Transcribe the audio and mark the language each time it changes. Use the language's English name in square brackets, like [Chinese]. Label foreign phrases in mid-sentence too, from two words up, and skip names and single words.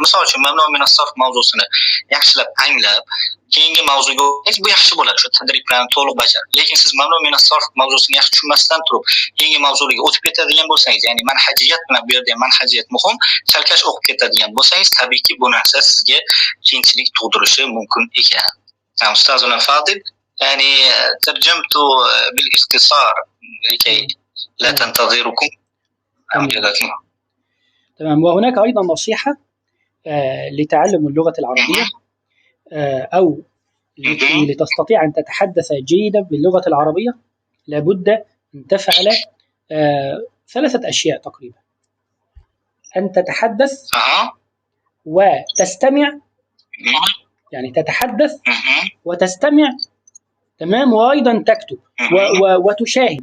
[Uzbek] Misol uchun, [Arabic] ممنوع من الصرف [Uzbek] mavzusini yaxshilab anglab, keyingi mavzuga o'tsangiz bu yaxshi bo'ladi. Shu tadriblarni to'liq bajarib. Lekin siz [Arabic] ممنوع من الصرف [Uzbek] mavzusini yaxshi tushunmasdan turib, keyingi mavzuga o'tib ketadigan bo'lsangiz, ya'ni manhajiyat bilan bu yerda manhajiyat muhim, chalkash o'qib ketadigan bo'lsangiz, tabiiyki bu narsa sizga qiyinchilik tug'dirishi mumkin ekan. [Arabic] أستاذنا الفاضل, يعني ترجمت بالاختصار لكي لا تنتظركم. تمام. وهناك أيضا نصيحة لتعلم اللغة العربية أو لتستطيع أن تتحدث جيدا باللغة العربية، لابد أن تفعل 3 أشياء تقريبا: أن تتحدث وتستمع، يعني تتحدث وتستمع، تمام، وأيضا تكتب وتشاهد.